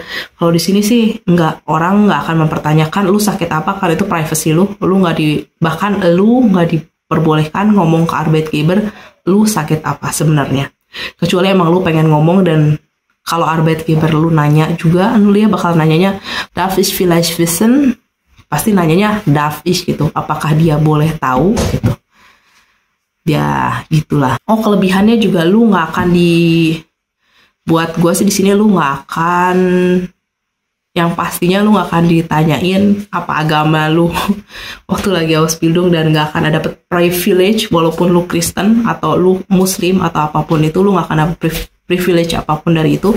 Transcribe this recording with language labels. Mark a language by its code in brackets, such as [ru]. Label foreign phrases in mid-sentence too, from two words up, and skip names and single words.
[id] Kalau di sini sih orang nggak akan mempertanyakan lu sakit apa, karena itu privacy bahkan lu nggak diperbolehkan ngomong ke Arbeitgeber lu sakit apa sebenarnya, kecuali emang lu pengen ngomong. Dan kalau Arbeitgeber lu nanya juga, lu ya bakal nanyanya [de] darf ich vielleicht wissen, [id] pasti nanyanya [de] darf ich [id] gitu, apakah dia boleh tahu gitu ya, gitulah. Oh, kelebihannya juga lu nggak akan buat gue sih di sini lu nggak akan, yang pastinya lu nggak akan ditanyain apa agama lu waktu lagi Ausbildung, dan nggak akan ada dapet privilege walaupun lu Kristen atau lu Muslim atau apapun itu, lu nggak akan dapet privilege apapun dari itu.